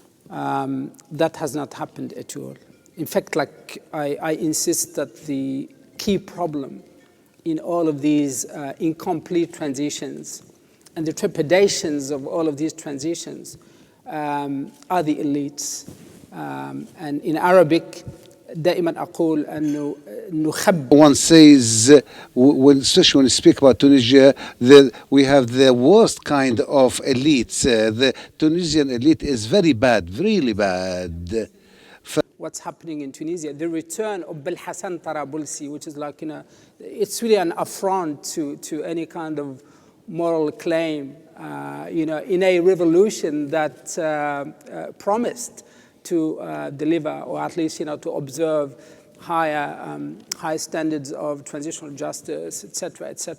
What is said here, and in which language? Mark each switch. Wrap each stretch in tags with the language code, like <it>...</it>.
<en>That has not happened at all. In fact, I insist that the key problem in all of these incomplete transitions and the trepidations of all of these transitions are the elites. And in Arabic,</en> <ar>دائما أقول أنه نخبئ.</ar> <en>One says, especially when you speak about Tunisia, we have the worst kind of elites. The Tunisian elite is very bad, really bad. What's happening in Tunisia, the return of Belhassan Tarabulsi, which is like, it's really an affront to any kind of moral claim, in a revolution that promised to deliver, or at least, to observe high standards of transitional justice, etc.</en>